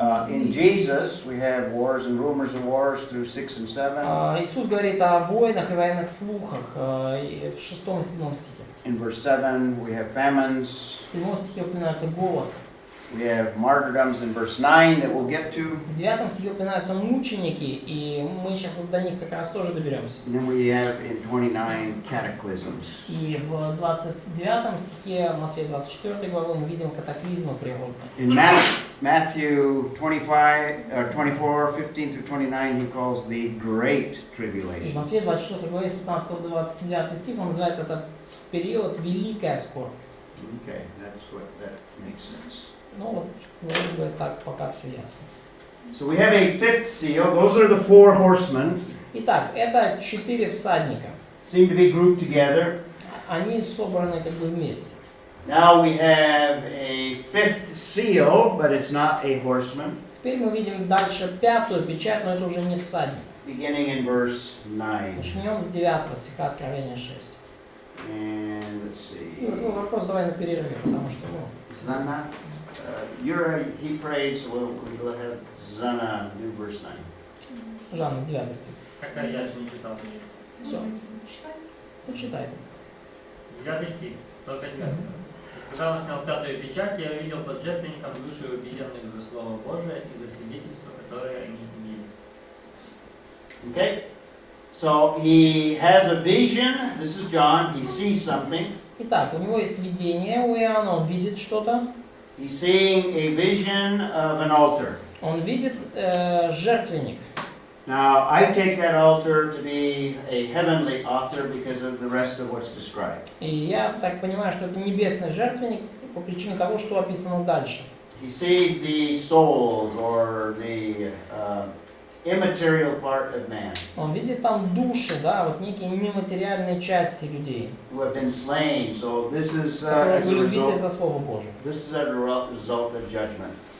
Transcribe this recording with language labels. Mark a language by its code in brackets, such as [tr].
[en] in Jesus we have wars and rumors of wars through 6 and 7. [ru] Иисус говорит о войнах и военных слухах в 6 и 7 стихе. [en] In verse 7 we have famines. [ru] В 7 стихе упоминается голод. [en] We have martyrdoms in verse 9 that we'll get to. [ru] В 9 стихе упоминаются мученики, и мы сейчас вот до них как раз тоже доберемся. [en] And then we have in 29 cataclysms. [ru] И в 29 стихе Матфея 24 главы мы видим катаклизмы природные. [en] In Matthew 24, 15 through 29, he calls the Great [ru] И в [en] Tribulation. [ru] Матфея 24 главе с 15 по 29 стих он называет этот период «Великая скорбь». [en] Okay, that makes sense. [ru] Ну вот, вроде бы так пока все ясно. [en] So we have a fifth seal. Those are the 4 horsemen. [ru] Итак, это 4 всадника. [en] Seem to be grouped together. [ru] Они собраны как бы вместе. [en] Now we have a 5th seal, but it's not a horseman, [ru] Теперь мы видим дальше 5-ю печать, но это уже не всадник. [en] beginning in verse 9. [ru] Начнем с 9 стиха Откровения 6. [en] And let's [ru] И вот [en] see. [ru] вопрос давай на перерыве, потому что, [en] Zana. You're a Hebrew, so we'll have Zana do verse 9. [ru] Жанна, 9 стих. Какая я же не читал. Все, почитайте. 9 стих, только 9. Когда снял 5-ю печать, я увидел под жертвенником души убиенных за Слово Божие и за свидетельство, которое они имели. [en] Okay? So he has a vision. This is John. He sees something. [ru] Итак, у него есть видение у Иоанна, он видит что-то. [en] He's seeing a vision of an altar. [ru] Он видит жертвенник. [en] Now, I take that altar to be a heavenly altar because of the rest of what's described. [ru] И я так понимаю, что это небесный жертвенник по причине того, что описано дальше. [en] He sees the souls or the immaterial part of man [ru] Он видит там души, да, вот некие нематериальные части людей, [en] who have been slain. So this is [ru] которые [en] as a [ru] были убиты [en] result. [ru] за Слово Божие. [en] This is a result of judgment